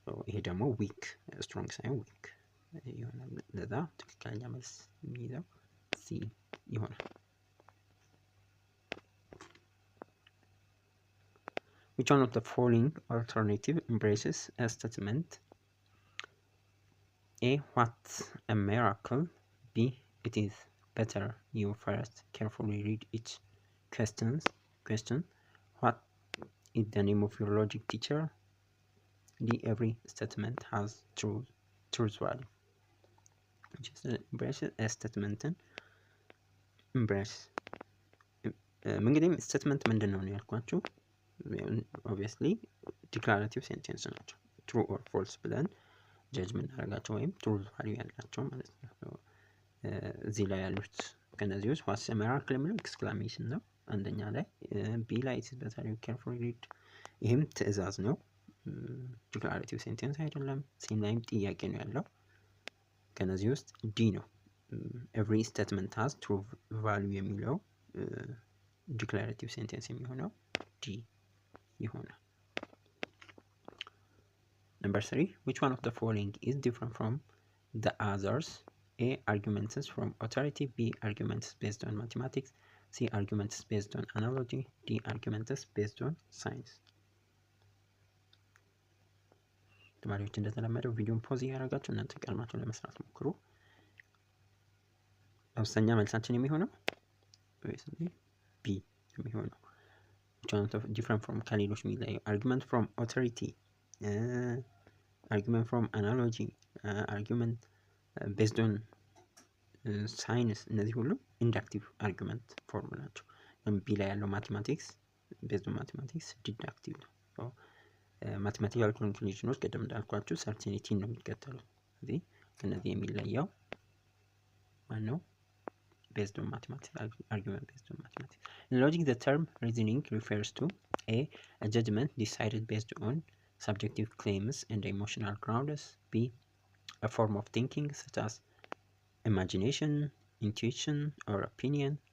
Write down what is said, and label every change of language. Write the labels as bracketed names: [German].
[Amharic] ይሄ ደግሞ ዊክ ስትሮንግ ሳይሆን ዊክ ይሆናል። ለዛ ትክክለኛ መልስ የሚይዘው ሲ ይሆናል። [English] Which one of the following alternative embraces a statement? A. What a miracle. B. It is better you first carefully read each question. What is the name of your logic teacher? D. Every statement has truth value. Which is embraces a statement. [Amharic] Embrace እንግዲህ ስቴትመንት ምንድን ነው ያልኳችሁ? ኦብቪየስሊ ዲክላራቲቭ ሴንቴንስ ናቸው። ትሩ ኦር ፎልስ ብለን ጀጅ የምናደርጋቸው ወይም ትሩዝ ቫልዩ ያላቸው ማለት ነው። እዚህ ላይ ያሉት ከነዚህ ውስጥ ዋትስ ኤ ሚራክል የሚለው ኤክስክላሜሽን ነው አንደኛ ላይ። ቢ ላይ ኢትስ ቤተር ዩ ኬርፉሊ ሪድ፣ ይህም ትዕዛዝ ነው፣ ዲክላራቲቭ ሴንቴንስ አይደለም። ሲ ላይም ጥያቄ ነው ያለው። ከነዚህ ውስጥ ዲ ነው ኤቭሪ ስቴትመንት ሃዝ ትሩ ቫልዩ የሚለው ዲክላራቲቭ ሴንቴንስ የሚሆነው ዲ ይሆናል። [English] Number 3, which one of the following is different from the others? A. Arguments from authority. B. Arguments based on mathematics. C. Arguments based on analogy. D. Arguments based on science. [Amharic] ተማሪዎች እንደተለመደው ቪዲዮን ፖዝ እያደረጋችሁ እናንተ ቀድማችሁ ለመስራት ሞክሩ። አብዛኛ መልሳችን የሚሆነው [English] obviously B [Amharic] የሚሆነው [English] which one of different from [Amharic] ከሌሎች የሚለየው [English] argument from authority argument from analogy argument based on [Amharic] ሳይንስ እነዚህ ሁሉ ኢንዳክቲቭ አርጊመንት ፎርም ናቸው። ቢ ላይ ያለው ማቴማቲክስ ቤዝድ ኦን ማቴማቲክስ ዲዳክቲቭ ነው። ማቴማቲካል ኮንክሉዥኖች ቅድም እንዳልኳችሁ ሰርቲኒቲን ነው የሚከተሉት። ስለዚህ ከነዚህ የሚለየው ማነው? [English] based on mathematics argument based on mathematics. In logic, the term reasoning refers to a judgment decided based on subjective claims and emotional grounds. B, a form of thinking such as imagination, intuition, or opinion.